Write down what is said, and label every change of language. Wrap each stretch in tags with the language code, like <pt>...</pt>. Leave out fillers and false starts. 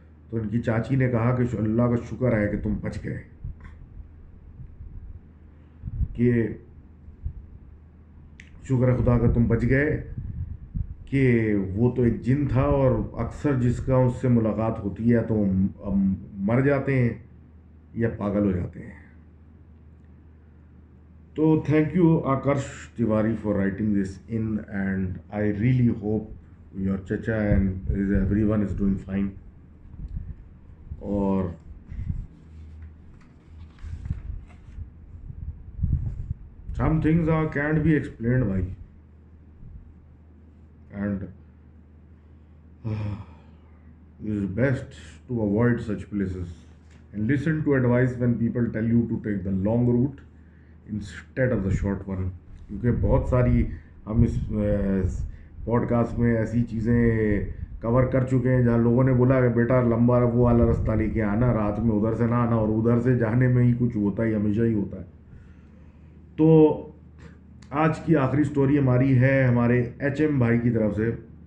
<hi>तो इनकी चाची ने कहा कि अल्लाह का शुक्र है कि तुम बच गए, कि शुक्र है खुदा का तुम बच गए, कि वो तो एक जिन था और अक्सर जिसका उससे मुलाकात होती है तो मर जाते हैं या पागल हो जाते हैं।</hi> <en>तो thank you Akarsh Tiwari for writing this in, and I really hope your चचा and everyone is doing fine. और some things are can't be explained by, and it is best to avoid such places and listen to advice when people tell you to take the long route instead of the short one।</en> <hi>क्योंकि बहुत सारी हम इस podcast में ऐसी चीज़ें cover कर चुके हैं जहाँ लोगों ने बोला कि बेटा लंबा वो वाला रास्ता लेके आना, रात में उधर से ना आना, और उधर से जाने में ही कुछ होता ही हमेशा ही होता है। तो आज की आखिरी स्टोरी हमारी है हमारे HM भाई की तरफ से।</hi>